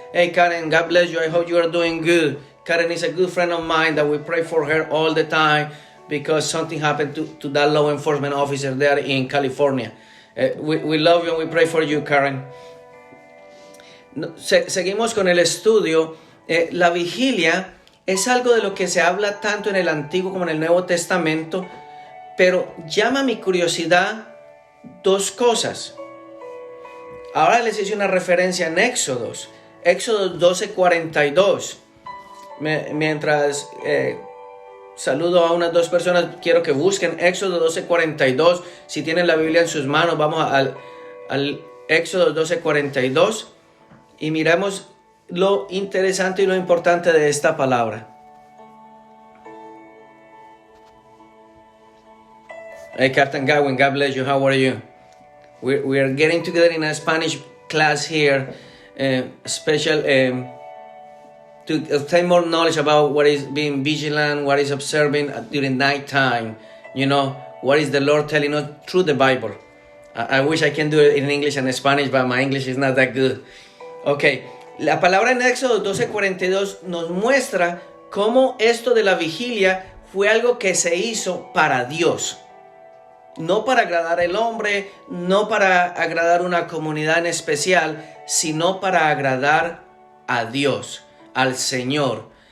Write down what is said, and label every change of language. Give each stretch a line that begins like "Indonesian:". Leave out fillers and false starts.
English: Hey Karen, God bless you. I hope you are doing good. Karen is a good friend of mine that we pray for her all the time because something happened to that law enforcement officer there in California. We love you and we pray for you, Karen.
Spanish: Seguimos con el estudio. La vigilia es algo de lo que se habla tanto en el Antiguo como en el Nuevo Testamento, pero llama mi curiosidad dos cosas. Ahora les hice una referencia en Éxodo 12:42. Mientras saludo a unas dos personas, quiero que busquen Éxodo 12:42. Si tienen la Biblia en sus manos, vamos al Éxodo 12:42 y miramos lo interesante y lo importante de esta palabra.
English: Hey, Captain Godwin, God bless you. How are you? We are getting together in a Spanish class here, special to obtain more knowledge about what is being vigilant, what is observing during night time. You know, what is the Lord telling us through the Bible. I wish I can do it in English and Spanish, but my English is not that good. Okay.
Spanish: La palabra en Éxodo 12:42 nos muestra cómo esto de la vigilia fue algo que se hizo para Dios. No para agradar al hombre, no para agradar una comunidad en especial, sino para agradar a Dios, al Señor.